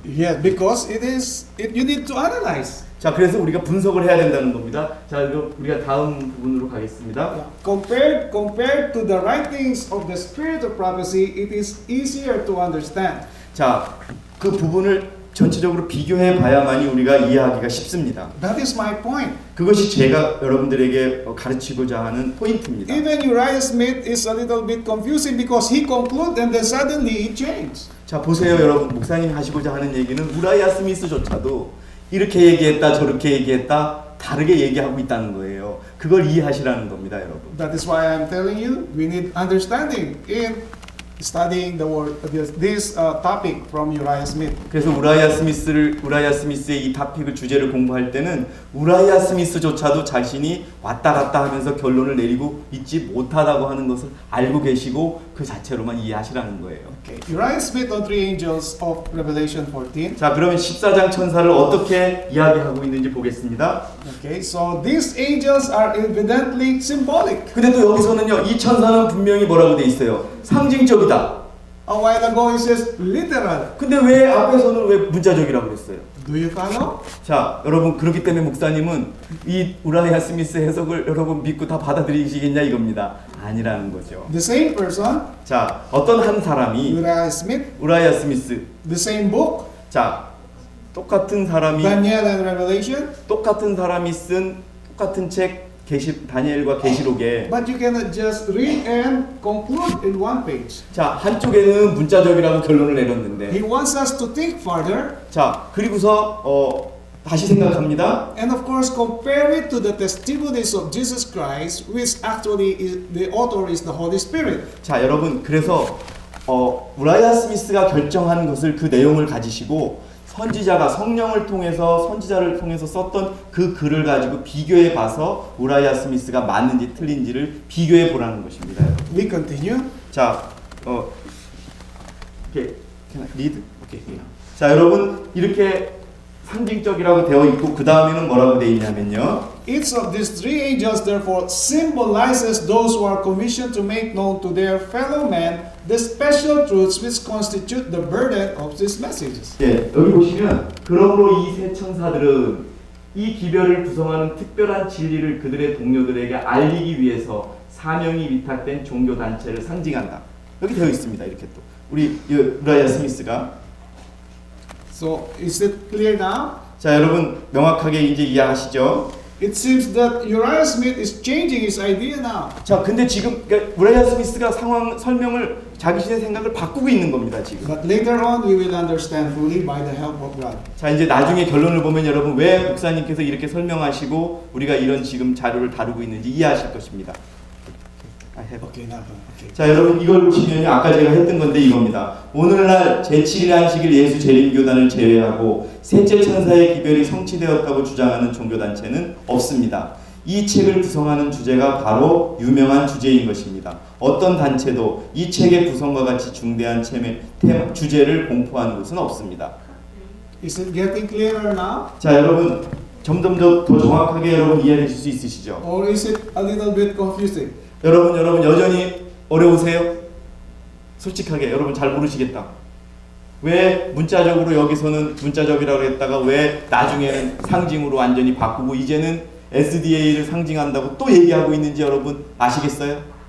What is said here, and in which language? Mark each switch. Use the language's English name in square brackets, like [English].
[English] Yes, because you need to analyze. [Korean] 자, 그래서 우리가 분석을 해야 된다는 겁니다. 자, 그럼 우리가 다음 부분으로 가겠습니다. [English] Compared to the writings of the spirit of prophecy, it is easier to understand. [Korean] 자, 그 부분을 전체적으로 비교해 봐야만이 우리가 이해하기가 쉽습니다. [English] That is my point. [Korean] 그것이 제가 여러분들에게 가르치고자 하는 포인트입니다. [English] Even Uriah Smith is a little bit confusing because he concluded and then suddenly he changed. [Korean] 자, 보세요, 여러분. 목사님 하시고자 하는 얘기는 우라이아 스미스조차도 이렇게 얘기했다 저렇게 얘기했다 다르게 얘기하고 있다는 거예요. 그걸 이해하시라는 겁니다, 여러분. [English] That is why I am telling you we need understanding in studying the word this topic from Uriah Smith. [Korean] 그래서 우라이아 스미스의 이 토픽을 주제를 공부할 때는 우라이아 스미스조차도 자신이 왔다 갔다 하면서 결론을 내리고 있지 못하다고 하는 것을 알고 계시고 그 자체로만 이해하시라는 거예요. [English] Okay. Uriah Smith on three angels of Revelation 14. [Korean] 자, 그러면 14장 천사를 어떻게 이야기하고 있는지 보겠습니다. [English] Okay, so these angels are evidently symbolic. [Korean] 근데 또 여기서는요, 이 천사는 분명히 뭐라고 돼 있어요? 상징적이다. [English] A while ago he says literal. [Korean] 근데 왜 앞에서는 왜 문자적이라고 그랬어요? [English] Do you follow? [Korean] 자, 여러분 그렇기 때문에 목사님은 이 우라이아 스미스 해석을 여러분 믿고 다 받아들이시겠냐 이겁니다. 아니라는 거죠. [English] The same person, [Korean] 자, 어떤 한 사람이 [English] Uriah Smith, [Korean] 우라이아 스미스, [English] the same book, [Korean] 자, 똑같은 사람이 [English] Daniel and Revelation, [Korean] 똑같은 사람이 쓴 똑같은 책 다니엘과 계시록에 [English] but you cannot just read and conclude in one page. [Korean] 자, 한쪽에는 문자적이라고 결론을 내렸는데 [English] He wants us to think further [Korean] 자, 그리고서 다시 생각합니다. [English] and of course compare it to the testimonies of Jesus Christ, which actually the author is the Holy Spirit. [Korean] 자, 여러분 그래서 우라이아 스미스가 결정한 것을 그 내용을 가지시고 선지자가 선지자를 통해서 썼던 그 글을 가지고 비교해 봐서 우라이아 스미스가 맞는지 틀린지를 비교해 보라는 것입니다. [English] We continue. 자, okay. Can I read? Okay. [Korean] 자, 여러분 이렇게 상징적이라고 되어 있고 그 다음에는 뭐라고 되어 있냐면요. [English] Each of these three angels therefore symbolizes those who are commissioned to make known to their fellow men the special truths which constitute the burden of these messages. [Korean] 예, 여기 보시면 그러므로 이 세 천사들은 이 기별을 구성하는 특별한 진리를 그들의 동료들에게 알리기 위해서 사명이 위탁된 종교 단체를 상징한다. 여기 되어 있습니다. 이렇게 또 우리 우라이아 스미스가 [English] So is it clear now? [Korean] 자, 여러분 명확하게 이제 이해하시죠? [English] It seems that Uriah Smith is changing his idea now. [Korean] 자, 근데 지금 그러니까 우라이아 스미스가 상황 설명을 자기의 생각을 바꾸고 있는 겁니다, 지금. [English] But later on we will understand fully by the help of God. [Korean] 자, 이제 나중에 결론을 보면 여러분 왜 목사님께서 이렇게 설명하시고 우리가 이런 지금 자료를 다루고 있는지 이해하실 것입니다. [English] Okay, now. Okay. [Korean] 자, 여러분 이걸 보시면 아까 제가 했던 건데 이겁니다. 오늘날 제7일 안식일 예수 재림교단을 제외하고 셋째 천사의 기별이 성취되었다고 주장하는 종교단체는 없습니다. 이 책을 구성하는 주제가 바로 유명한 주제인 것입니다. 어떤 단체도 이 책의 구성과 같이 중대한 주제를 공포하는 것은 없습니다. [English] Is it getting clearer now? [Korean] 자, 여러분 점점 더 정확하게 여러분 이해하실 수 있으시죠? [English] Or is it a little bit confusing? [Korean] 여러분 여전히 어려우세요? 솔직하게 여러분 잘 모르시겠다. 왜 문자적으로 여기서는 문자적이라고 했다가 왜 나중에는 상징으로 완전히 바꾸고 이제는 SDA를 상징한다고 또 얘기하고 있는지 여러분 아시겠어요?